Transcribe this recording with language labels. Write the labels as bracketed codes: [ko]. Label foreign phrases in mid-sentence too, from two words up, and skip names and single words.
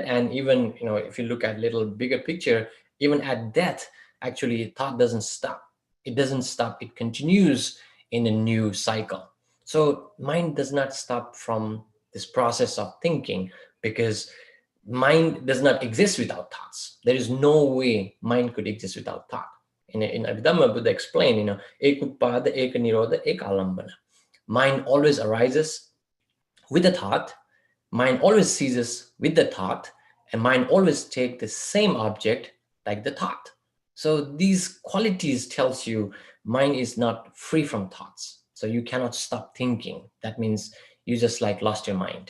[en] And even, if you look at little bigger picture, even at death, actually thought doesn't stop. It doesn't stop. It continues in a new cycle. So mind does not stop from this process of thinking, because mind does not exist without thoughts. There is no way mind could exist without thought. In Abhidhamma, Buddha explained, [pi] ekutpada, eka nirodha, eka alambana. [en] Mind always arises with a thought, mind always ceases with the thought, and mind always take the same object like the thought. So these qualities tells you mind is not free from thoughts. So you cannot stop thinking. That means you just lost your mind.